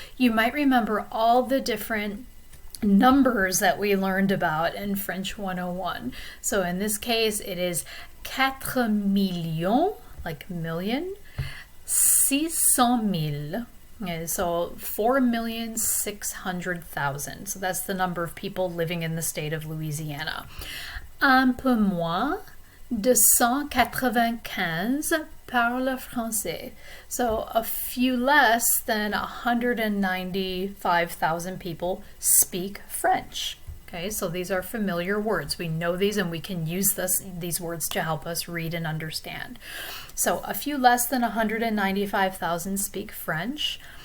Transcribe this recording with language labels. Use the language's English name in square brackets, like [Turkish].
[English] You might remember all the different numbers that we learned about in French 101. So in this case, it is 4 millions, like million, 600 000. Okay, so 4,600,000. So that's the number of people living in the state of Louisiana. [French] Un peu moins de 195 parlent français. [English] So a few less than 195,000 people speak French. Okay, so these are familiar words. We know these and we can use these words to help us read and understand. So a few less than 195,000 speak French.